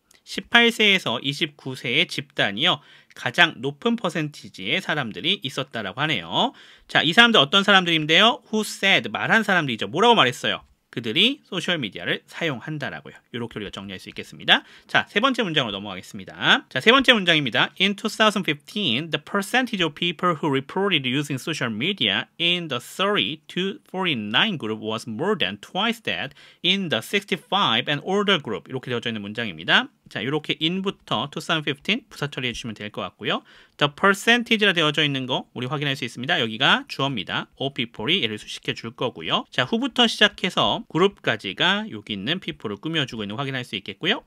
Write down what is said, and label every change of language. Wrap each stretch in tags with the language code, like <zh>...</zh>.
<ko>18세에서 29세의 집단이요. 가장 높은 퍼센티지의 사람들이 있었다라고 하네요. 자, 이 사람들 어떤 사람들인데요?</ko> <en>Who said,</en> <ko>말한 사람들이죠. 뭐라고 말했어요? 그들이 소셜미디어를 사용한다라고요. 이렇게 우리가 정리할 수 있겠습니다. 자, 세 번째 문장으로 넘어가겠습니다. 자, 세 번째 문장입니다.</ko> <en>In 2015, the percentage of people who reported using social media in the 30 to 49 group was more than twice that in the 65 and older group.</en> <ko>이렇게 되어져 있는 문장입니다. 자, 이렇게 in부터 2015 부사 처리해 주시면 될 것 같고요.</ko> <en>The percentage</en> <ko>라 되어져 있는 거 우리 확인할 수 있습니다. 여기가 주어입니다.</ko> <en>of people</en> <ko>이 얘를 수식해 줄 거고요. 자, who부터 시작해서 그룹까지가 여기 있는 people를 꾸며주고 있는 거 확인할 수 있겠고요.</ko>